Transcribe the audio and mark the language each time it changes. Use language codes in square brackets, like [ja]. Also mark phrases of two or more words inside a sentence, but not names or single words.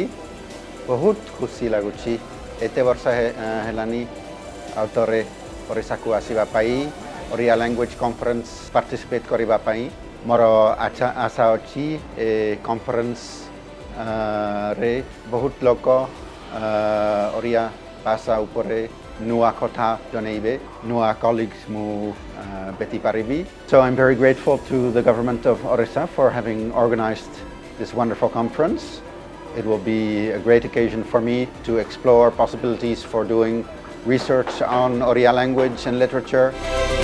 [or] ବହୁତ ଖୁସି ଲାଗୁଛି ଏତେ ବର୍ଷ ହେଲାନି ଆଉ ଥରେ ଓଡ଼ିଶାକୁ ଆସିବା ପାଇଁ ଓଡ଼ିଆ [en] language conference participate [or] କରିବା ପାଇଁ। ମୋର ଆଶା ଅଛି ଏ କନଫରେନ୍ସ ରେ ବହୁତ ଲୋକ ଓଡ଼ିଆ ଭାଷା ଉପରେ ନୂଆ କଥା ଜଣେଇବେ, ନୂଆ colleagues ମୁଁ ଭେଟି ପାରିବି. [en] So I'm very grateful to the government of Orissa for having organized this wonderful conference. It will be a great occasion for me to explore possibilities for doing research on Odia language and literature.